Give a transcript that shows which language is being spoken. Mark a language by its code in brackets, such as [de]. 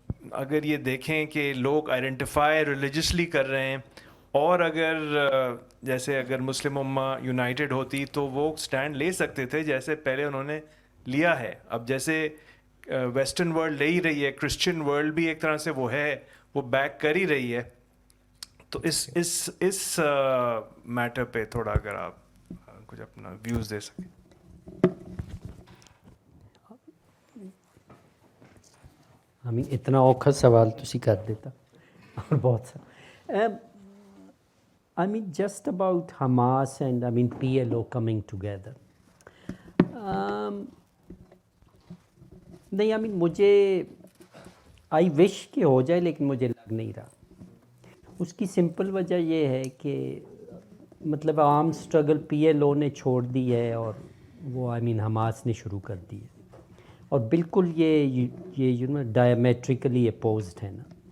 [ur] اگر یہ دیکھیں کہ لوگ آئیڈینٹیفائی ریلیجسلی کر رہے ہیں اور اگر جیسے اگر مسلم امہ یونائٹڈ ہوتی تو وہ سٹینڈ لے سکتے تھے جیسے پہلے انہوں نے لیا ہے. اب جیسے ویسٹرن ورلڈ لے ہی رہی ہے, کرسچن ورلڈ بھی ایک طرح سے وہ ہے, وہ بیک کر ہی رہی ہے. تو اس میٹر پہ تھوڑا اگر آپ کچھ اپنا ویوز دے سکیں. [pa] اتنا اوکھا سوال تسی کر دیتا اور بہت سا. [en] I mean just about Hamas and PLO coming together. [ur] نہیں مجھے [en] I wish [ur] کہ ہو جائے لیکن مجھے لگ نہیں رہا. اس کی سمپل وجہ یہ ہے کہ مطلب عام اسٹرگل PLO نے چھوڑ دی ہے اور وہ حماس نے شروع کر دی ہے, اور بالکل یہ ڈائمیٹریکلی اپوزڈ ہے نا.